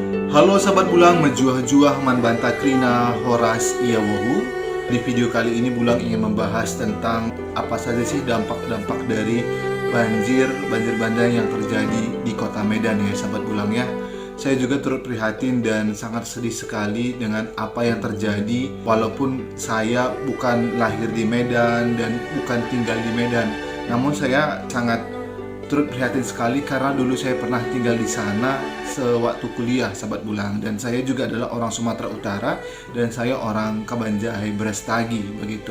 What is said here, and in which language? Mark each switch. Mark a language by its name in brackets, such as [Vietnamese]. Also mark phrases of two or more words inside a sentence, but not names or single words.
[Batak Karo] Halo sahabat Bulang, menjuah-juah man banta krina horas iawohu. [Indonesian] Di video kali ini Bulang ingin membahas tentang apa saja sih dampak-dampak dari banjir bandang yang terjadi di kota Medan ya sahabat Bulang ya. Saya juga turut prihatin dan sangat sedih sekali dengan apa yang terjadi. Walaupun saya bukan lahir di Medan dan bukan tinggal di Medan, namun saya sangat turut prihatin sekali karena dulu saya pernah tinggal di sana sewaktu kuliah sahabat Bulang, dan saya juga adalah orang Sumatera Utara dan saya orang Kabanjai Brastagi begitu.